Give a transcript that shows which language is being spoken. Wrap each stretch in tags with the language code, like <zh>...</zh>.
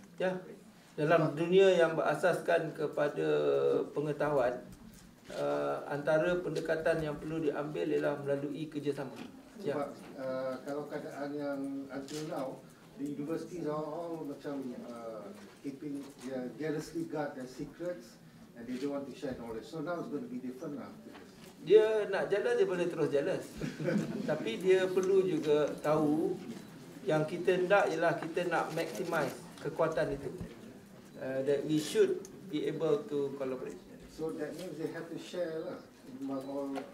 <ms>Ya, dalam dunia yang berasaskan kepada pengetahuan, antara pendekatan yang perlu diambil ialah melalui kerjasama. Sebab kalau keadaan yang</ms> <en>until now, the universities are all macam keeping jealously guard their secrets and they don't want to share knowledge. So now it's going to be different lah.</en> <ms>Dia nak jealous, dia boleh terus jealous. Tapi dia perlu juga tahu yang kita nak ialah kita nak maximize kekuatan itu.</ms> <en>That we should be able to collaborate. So that means they have to share lah among all</en>